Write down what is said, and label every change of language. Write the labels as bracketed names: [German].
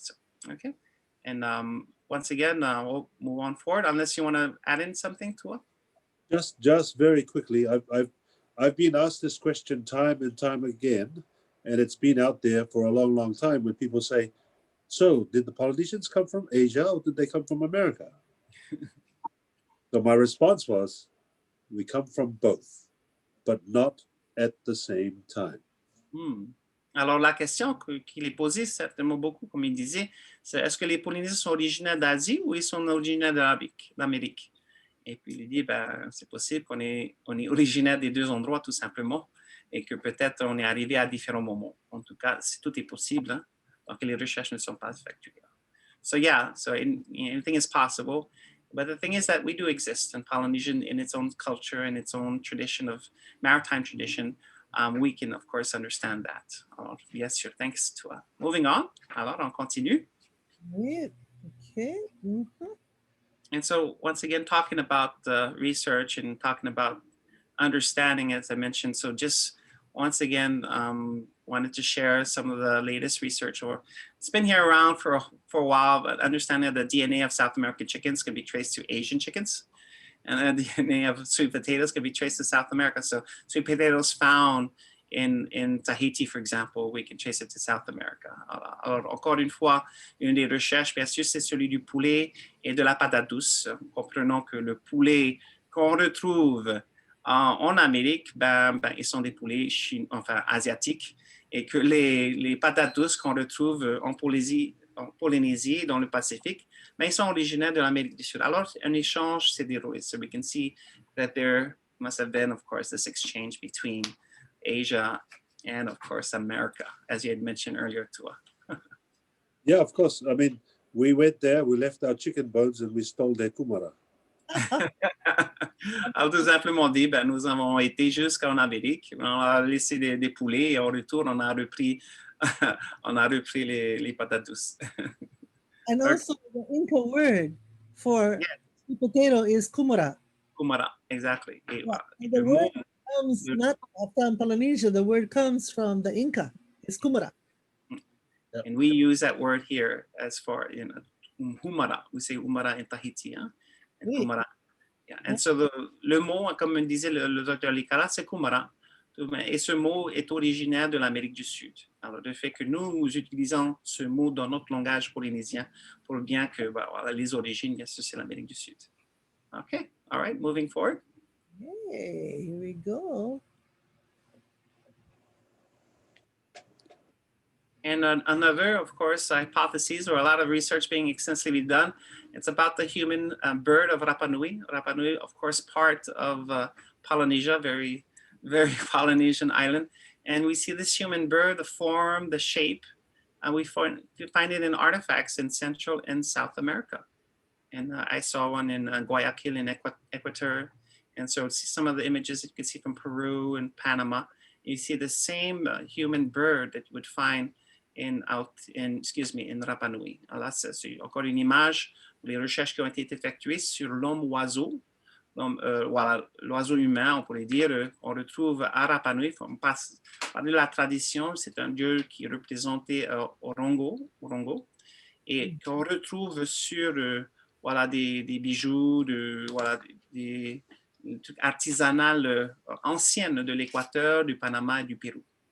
[English] So, okay. And once again, we'll move on forward, unless you want to add in something, Tua? Just very quickly, I've been asked this question time and time again, and it's been out there for a long, long time when people say, so did the Polynesians come from Asia or did they come from America? So my response was, we come from both, but not at the same time. [French] Alors, la question qu'il est posée, certainement beaucoup, comme il disait, c'est est-ce que les Polynésiens sont originaires d'Asie ou ils sont originaires d'Amérique? Et puis, il dit, ben, c'est possible qu'on est originaire des deux endroits, tout simplement, et que peut-être on est arrivé à différents moments. En tout cas, tout est possible, hein, donc les recherches ne sont pas effectuées. [English] So, yeah, so anything is possible. But the thing is that we do exist in Polynesian in its own culture and its own tradition of maritime tradition. We can, of course, understand that. Alors, yes, sure. Thanks, Tua. Moving on. [French] Alors, on continue. [English] Right. Okay. Mm-hmm. And so, once again, talking about research and talking about understanding, as I mentioned. So, just once again, wanted to share some of the latest research. Or it's been here around for a while, but understanding that the DNA of South American chickens can be traced to Asian chickens. And the DNA of sweet potatoes can be traced to South America. So sweet potatoes found in Tahiti, for example, we can trace it to South America. [French] Alors, encore une fois, une des recherches, bien sûr, c'est celui du poulet et de la patate douce. Comprenons que le poulet qu'on retrouve en Amérique, ils sont des poulets asiatiques, et que les patates douces qu'on retrouve en Polynésie, dans le Pacifique, mais ils sont originaires de l'Amérique du Sud. Alors, un échange s'est déroulé. [English] So we can see that there must have been, of course, this exchange between Asia and, of course, America, as you had mentioned earlier, Tua. Yeah, of course. I mean, we went there, we left our chicken bones and we stole their kumara. [French] Alors, tout simplement dit, nous avons été jusqu'en Amérique, on a laissé des poulets et en retour, on a repris, les patates douces. [English] And also, the Inca word for sweet potato is kumara. Kumara, exactly. Et, Yeah. The word comes not from Polynesia. The word comes from the Inca. It's kumara. And we use that word here as for, humara. We say humara in Tahiti, hein? And [French] Oui. [English] kumara. Yeah. And so [French] le mot, comme disait le docteur Lilikalā, c'est kumara. Et ce mot est originaire de l'Amérique du Sud. Alors, le fait que nous utilisons ce mot dans notre langage polynésien pour bien que voilà, les origines, bien sûr, c'est l'Amérique du Sud. [English] OK. All right. Moving forward. Hey, here we go. And another, of course, hypothesis or a lot of research being extensively done. It's about the human bird of Rapa Nui. Rapa Nui, of course, part of Polynesia, very, very Polynesian island. And we see this human bird, the form, the shape, and we find it in artifacts in Central and South America. And I saw one in Guayaquil in Ecuador. And so see some of the images that you can see from Peru and Panama. You see the same human bird that you would find in Rapa Nui. [French] Alors, c'est encore une image, les recherches qui ont été effectuées sur l'homme-oiseau. Voilà, l'oiseau humain, on pourrait dire, on retrouve à Rapa Nui. On passe par la tradition, c'est un dieu qui est représenté Orongo, et qu'on retrouve sur voilà, des bijoux, voilà, des artisanales anciennes de l'Équateur, du Panama et du Pérou.